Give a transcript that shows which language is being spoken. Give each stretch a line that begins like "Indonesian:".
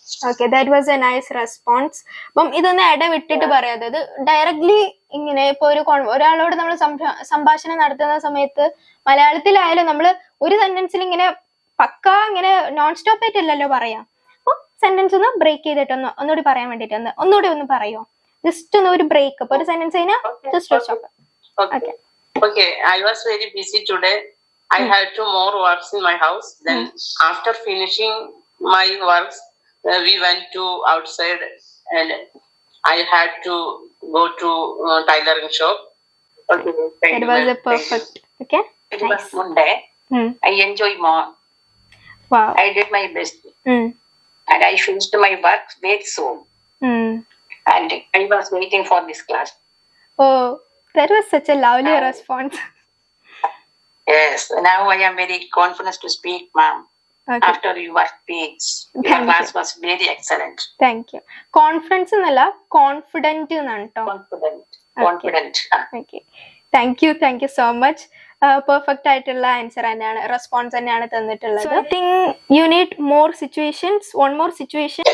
English: Okay, that was a nice response.
Malayalam: അപ്പം ഇതൊന്ന് ഇടവിട്ടിട്ട് പറയാം. അതായത് ഡയറക്ട്ലി ഇങ്ങനെ ഇപ്പൊ ഒരാളോട് നമ്മൾ സംഭാഷണം നടത്തുന്ന സമയത്ത് മലയാളത്തിലായാലും നമ്മൾ ഒരു സെന്റൻസിൽ ഇങ്ങനെ പക്കാ ഇങ്ങനെ നോൺ സ്റ്റോപ്പ് ആയിട്ടല്ലല്ലോ പറയാം. അപ്പൊ സെന്റൻസ് ഒന്ന് ബ്രേക്ക് ചെയ്തിട്ടൊന്ന് ഒന്നുകൂടി പറയാൻ വേണ്ടിട്ട് ഒന്നുകൂടി ഒന്ന് പറയോ, ജസ്റ്റ് ഒന്ന് ഒരു ബ്രേക്ക്. അപ്പൊ ഒരു സെന്റൻസ് കഴിഞ്ഞാൽ just stop.
English: Okay, I was very busy today. I had 2 more works in my house. Then after finishing my works, we went to outside and I had to go to tailoring shop. Okay, thank It you, was ma'am. a perfect. Okay, It was Monday. I enjoyed more. Wow. I did my best and I finished my work very soon. And I was waiting for this class. Oh, that was such a lovely response. Yes, now I am very confident to speak, ma'am. Okay. After your speech, your class was very excellent. Thank you.
Malayalam: Confidence എന്നല്ല confident എന്നാണ് കേട്ടോ.
English: Confident. Okay. Thank you so much.
Malayalam: Perfect ആയിട്ടുള്ള answer തന്നെയാണ്, response തന്നെയാണ് തന്നിട്ടുള്ളത്.
English: I think you need more situations, one more situation.